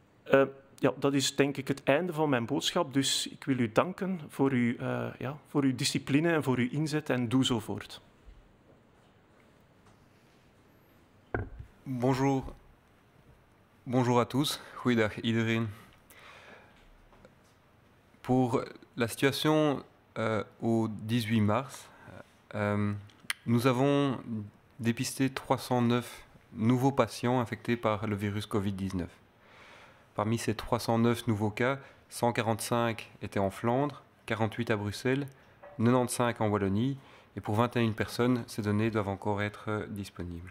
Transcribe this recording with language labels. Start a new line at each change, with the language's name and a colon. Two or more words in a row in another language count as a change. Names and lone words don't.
Dutch: Ja, dat is denk ik het einde van mijn boodschap. Dus ik wil u danken voor uw discipline en voor uw inzet en doe zo voort.
French: Bonjour. Bonjour à tous.
Dutch: Goeiedag iedereen.
French: Pour la situation au 18 mars, nous avons dépisté 309 nouveaux patients infectés par le virus Covid-19. Parmi ces 309 nouveaux cas, 145 étaient en Flandre, 48 à Bruxelles, 95 en Wallonie, et pour 21 personnes, ces données doivent encore être disponibles.